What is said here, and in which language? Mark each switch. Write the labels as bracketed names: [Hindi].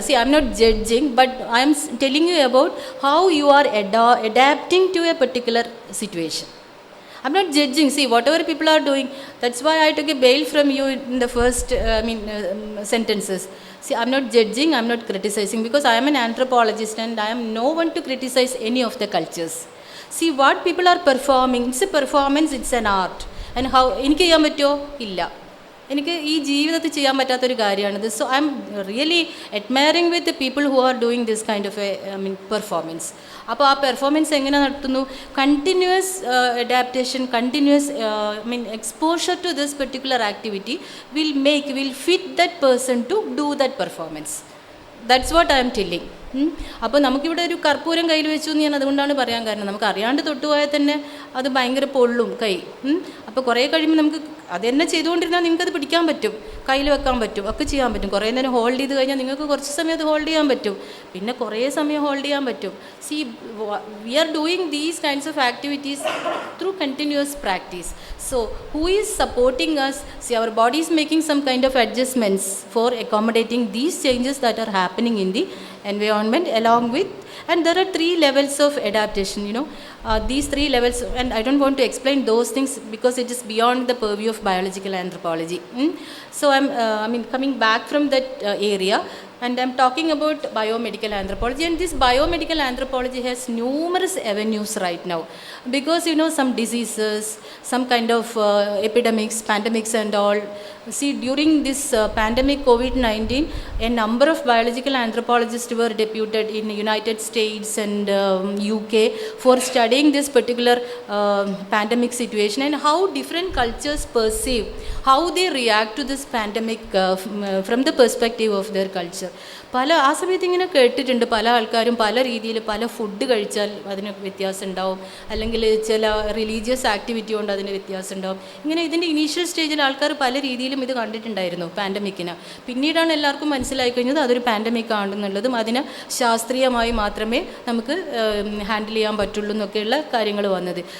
[English] See, I'm not judging, but I'm telling you about how you are adapting to a particular situation. I'm not judging. See, whatever people are doing, that's why I took a bail from you in the first sentences. See, I'm not judging, I'm not criticizing, because I am an anthropologist and I am no one to criticize any of the cultures. See, what people are performing, it's a performance, it's an art. And how, [Malayalam] എനിക്ക് ചെയ്യാൻ പറ്റുമോ? ഇല്ല. എനിക്ക് ഈ ജീവിതത്തിൽ ചെയ്യാൻ പറ്റാത്തൊരു കാര്യമാണിത്. [English] So I'm really admiring with the people who are doing this kind of performance. [Malayalam] അപ്പോൾ ആ പെർഫോമൻസ് എങ്ങനെ നടത്തുന്നു? [English] Continuous adaptation, continuous exposure to this particular activity will fit that person to do that performance. That's what I'm telling. [Malayalam] അപ്പോൾ നമുക്കിവിടെ ഒരു കർപ്പൂരം കയ്യിൽ വെച്ചു എന്ന് ഞാൻ അതുകൊണ്ടാണ് പറയാൻ കാരണം, നമുക്ക് അറിയാണ്ട് തൊട്ടുപോയാൽ തന്നെ അത് ഭയങ്കര പൊള്ളും കൈ. അപ്പോൾ കുറേ കഴിയുമ്പോൾ നമുക്ക് അത് തന്നെ ചെയ്തുകൊണ്ടിരുന്നാൽ നിങ്ങൾക്കത് പിടിക്കാൻ പറ്റും, കയ്യിൽ വെക്കാൻ പറ്റും, ഒക്കെ ചെയ്യാൻ പറ്റും. കുറേ നേരം ഹോൾഡ് ചെയ്ത് കഴിഞ്ഞാൽ നിങ്ങൾക്ക് കുറച്ച് സമയം അത് ഹോൾഡ് ചെയ്യാൻ പറ്റും, പിന്നെ കുറേ സമയം ഹോൾഡ് ചെയ്യാൻ പറ്റും. [English] See, we are doing these kinds of activities through continuous practice. So, who is supporting us? See, our body is making some kind of adjustments for accommodating these changes that are happening in the environment along with, and there are 3 levels of adaptation, these 3 levels, and I don't want to explain those things because it is beyond the purview of biological anthropology. So, I'm coming back from that area. And I'm talking about biomedical anthropology, and this biomedical anthropology has numerous avenues right now, because some diseases, some kind of epidemics, pandemics and all. See, during this pandemic COVID-19, a number of biological anthropologists were deputed in the United States and UK for studying this particular pandemic situation and how different cultures perceive, how they react to this pandemic from the perspective of their culture. [Malayalam] ആ സമയത്ത് ഇങ്ങനെ കേട്ടിട്ടുണ്ട്, പല ആൾക്കാരും പല രീതിയിൽ പല food കഴിച്ചാൽ അതിന് വ്യത്യാസം ഉണ്ടാവും, അല്ലെങ്കിൽ ചില റിലീജിയസ് ആക്ടിവിറ്റി കൊണ്ട് അതിന് വ്യത്യാസം ഉണ്ടാവും. ഇങ്ങനെ ഇതിൻ്റെ ഇനീഷ്യൽ സ്റ്റേജിൽ ആൾക്കാർ പല രീതിയിലും ഇത് കണ്ടിട്ടുണ്ടായിരുന്നു പാൻഡമിക്കിന്. പിന്നീടാണ് എല്ലാവർക്കും മനസ്സിലായി കഴിഞ്ഞത് അതൊരു പാൻഡമിക് ആണെന്നുള്ളതും അതിന് ശാസ്ത്രീയമായി മാത്രമേ നമുക്ക് ഹാൻഡിൽ ചെയ്യാൻ പറ്റുള്ളൂ എന്നൊക്കെയുള്ള കാര്യങ്ങൾ വന്നത്.